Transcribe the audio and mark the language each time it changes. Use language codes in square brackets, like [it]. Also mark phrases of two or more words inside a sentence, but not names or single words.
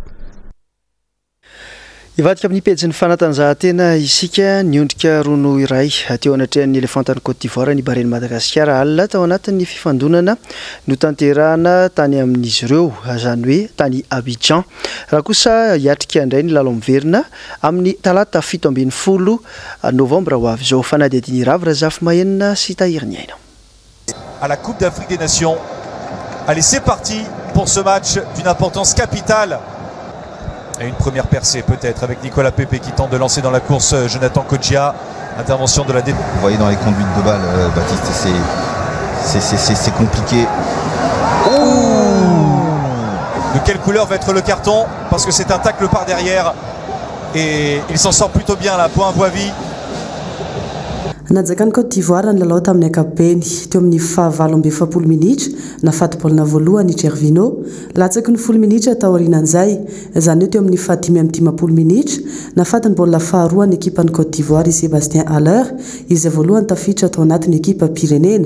[mg] Ivadika amin'ny pejin'ny fanatanjahantena isika niondrika rono iray teo anatrehan'ny Elefantan'ny Côte d'Ivoire ny Bareny Madagasikara alina tao anatin'ny fifandonana no tanterahana tany amin'izy ireo izany hoe tany Abidjan. Raha kosa hiatrika indray ny lalao miverina amin'ny talata 17 novambra ho avy izao. Fanadihadiana Rava Razafy Mahenina sy Tahir Niaina. [fr] À la Coupe d'Afrique des Nations. Allez, c'est parti pour ce match d'une importance capitale. Et une première percée peut-être avec Nicolas Pepe qui tente de lancer dans la course Jonathan Kodjia. Intervention de la défense. Vous voyez dans les conduites de balle, Baptiste, c'est compliqué. De quelle couleur va être le carton? Parce que c'est un tacle par derrière. Et il s'en sort plutôt bien là, point Voivy. [mg] Nanjakany Côte d'Ivoire ny lalao tamin'ny ankapobeny teo amin'ny 27 minitra nafaty baolina voalohany Gervino latsaky ny 10 minitra tao aorianan'izay izany hoe teo amin'ny 15 minitra nafaty ny baolina faharoa ny ekipan'ny Côte d'Ivoire i Sébastien Haller izay voalohany tafiditra tao anatin'ny ekipa Pirenena.